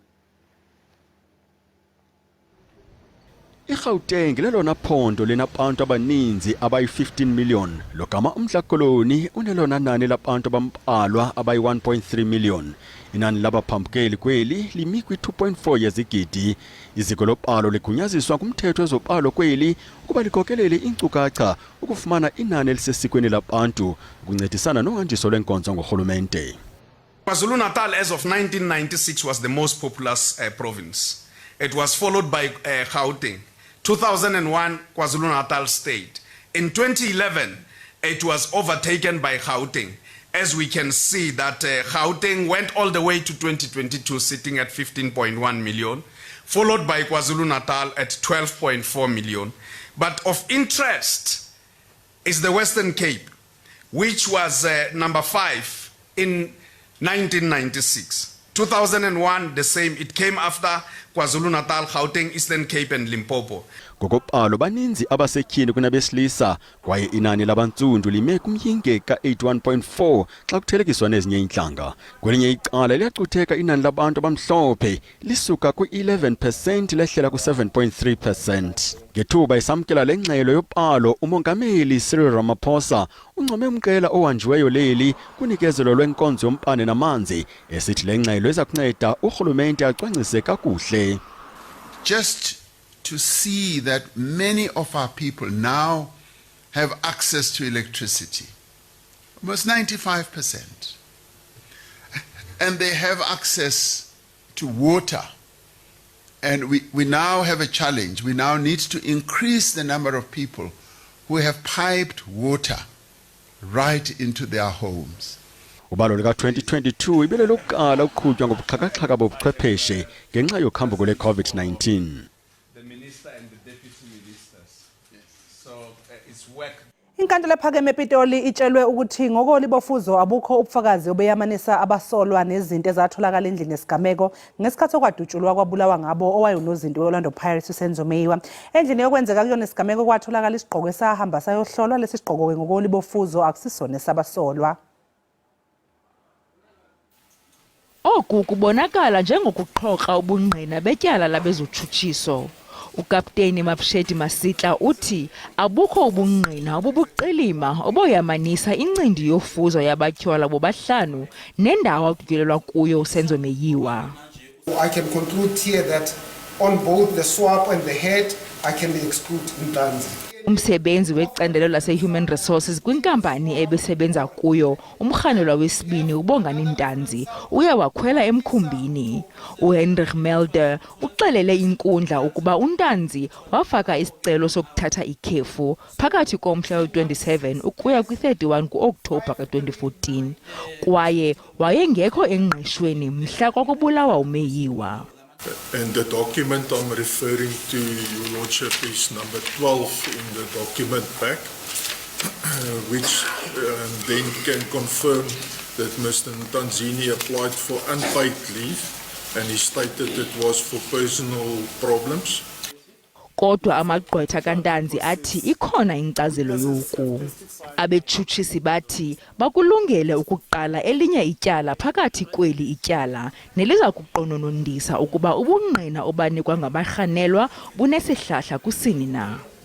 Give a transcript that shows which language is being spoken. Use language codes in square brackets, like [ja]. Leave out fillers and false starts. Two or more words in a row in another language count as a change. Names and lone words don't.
[xh] iGauteng lelona phondo linabantu abaninzi abayi-15 million logama umhlakoloni unelona nani labantu abambalwa abayi-1.3 million inani labaphambukeli kweli limi kwi-2.4 yezigidi iziko lobalo ligunyaziswa kumthetho wezobalo kweli ukuba likhokelele inkcukacha ukufumana inani elisesikweni labantu ukuncedisana nohanjiso lwenkonzo ngorhulumente. [en] KwaZulu-Natal as of 1996 was the most populous province. It was followed by Gauteng. 2001, KwaZulu-Natal state. In 2011, it was overtaken by Gauteng. As we can see that Gauteng went all the way to 2022 sitting at 15.1 million, followed by KwaZulu-Natal at 12.4 million. But of interest is the Western Cape, which was number 5 in 1996. 2001, the same. It came after KwaZulu-Natal, Gauteng, Eastern Cape and Limpopo. [xh] Ngokobalo baninzi abasetyhini kunabesilisa kwaye inani labantsundu lime kumyinge ka-81.4 xa kuthelekiswa nezinye intlanga. Kwelinye icala liyacutheka inani labantu abamhlophe lisuka kwi-11% lehlela ku-7.3%. Ngethuba esamkela le ngxelo yobalo umongameli Cyril Ramaphosa uncome umqela ohanjiweyo leli kunikezelo lwenkonzo yombane namanzi esithi le ngxelo eza kunceda urhulumente acwangcise kakuhle. [en] Just to see that many of our people now have access to electricity, almost 95%, and they have access to water. And we now have a challenge. We now need to increase the number of people who have piped water right into their homes. [xh] Ubalo lika-2022 ibele lokuqala ukuqhutywa ngobuxhakaxhaka bobuchwepheshe ngenxa yokhambuko lwe-COVID-19. [en] The minister and the deputy ministers. So it's work. [zu] Inkantolo ephakeme ePitoli itshelwe ukuthi ngokolibofuzo abukho ubufakazi obeyamanisa abasolwa nezinto ezatholakala endlini yesigameko ngesikhathi okwadutshulwa kwabulawa ngabo owayenozinto weOrlando Pirates uSenzo Meyiwa. Endlini yokwenzeka kuyona isigameko kwatholakala isigqoko esahamba sayohlolwa. Lesi sigqoko ngokolibofuzo akusisona esabasolwa. [xh] Oku kubonakala njengokuxhoxa ubungqina betyala labezotshutshiso. Ukapteni Mapsheti Masitla uthi abukho ubungqina obubuqilima oboyamanisa incindi yofuzo yabatyhola bobahlanu nendawo akudlulelwa kuyo uSenzo Meyiwa. [en] I can conclude here that on both the swap and the head I can exclude Ntanzi. [xh] Umsebenzi wecandelo lase- [en] Human Resources [xh] kwinkampani ebesebenza kuyo umrhanelwa wesibini uBongani Ntanzi uye wakhwela emkhumbini. uHenrich Melder uxelele inkundla ukuba uNtanzi wafaka isicelo sokuthatha ikhefu phakathi komhla we-27 ukuya kwi-31 ku-Okthobha ka-2014 kwaye wayengekho engqeshweni mhla kwakubulawa uMeyiwa. [en] And the document I'm referring to, Your Lordship, is number 12 in the document pack, which then can confirm that Mr. Ntanzini applied for unpaid leave and he stated it was for personal problems. [xh] Kodwa amagqwetha kaNtanzi athi ikhona inkcazelo yoku. Abetshutshisi bathi bakulungele ukuqala elinye ityala phakathi kweli ityala neliza kuqononondisa ukuba ubungqina obanikwa ngabarhanelwa bunesihlahla kusini na.